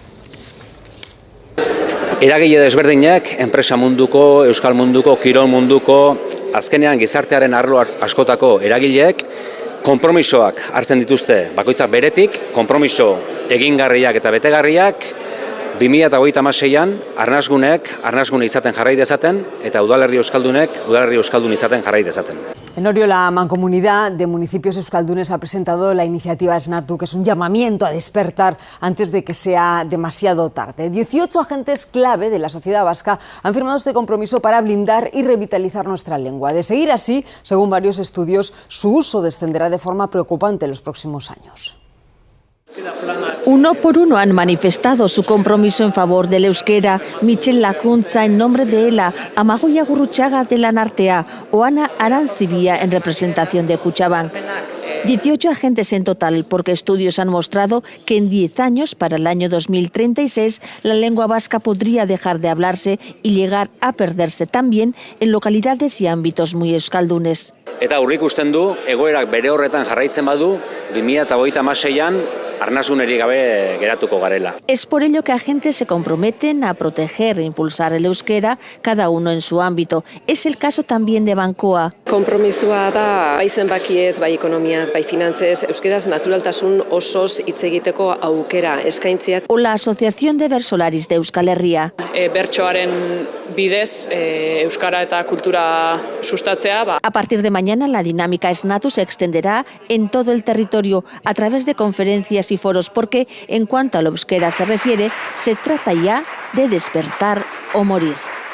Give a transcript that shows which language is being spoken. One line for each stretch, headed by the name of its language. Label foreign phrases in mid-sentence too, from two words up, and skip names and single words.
Basque: Eragile desberdinak, enpresa munduko, euskal munduko, kirol munduko, azkenean gizartearen arlo askotako eragileek konpromisoak hartzen dituzte bakoitzak beretik, konpromiso egingarriak eta betegarriak 2026an arnasgune izaten jarrai dezaten eta udalerri euskaldun izaten jarrai dezaten.
Spanish: En Orio, la Mancomunidad de Municipios Euskaldunes ha presentado la iniciativa Esnatu, que es un llamamiento a despertar antes de que sea demasiado tarde. 18 agentes clave de la sociedad vasca han firmado este compromiso para blindar y revitalizar nuestra lengua. De seguir así, según varios estudios, su uso descenderá de forma preocupante en los próximos años. Uno por uno han manifestado su compromiso en favor del euskera. Michel Lakuntza en nombre de ELA, Amagoia Gurruchaga de la Nartea o Ana Aranzibia en representación de Kutxabank. 18 agentes en total, porque estudios han mostrado que en 10 años, para el año 2036, la lengua vasca podría dejar de hablarse y llegar a perderse también en localidades y ámbitos muy euskaldunes.
Basque: Eta aurreikusten du, egoerak bere horretan jarraitzen badu, 2036an arnasuneri gabe geratuko garela.
Spanish: Es por ello que agentes se comprometen a proteger e impulsar el euskera, cada uno en su ámbito. Es el caso también de Bankoa.
Basque: Konpromisoa da, bai zenbakiez, bai ekonomiaz, bai finantzez, euskeraz naturaltasun osoz hitz egiteko aukera eskaintziak.
Spanish: O la Asociación de Versolaris de Euskal Herria.
Basque: Bertsoaren bidez, euskara eta kultura sustatzea.
Spanish: A partir de mañana la dinámica Esnatu se extenderá en todo el territorio a través de conferencias y foros, porque en cuanto al euskera se refiere, se trata ya de despertar o morir.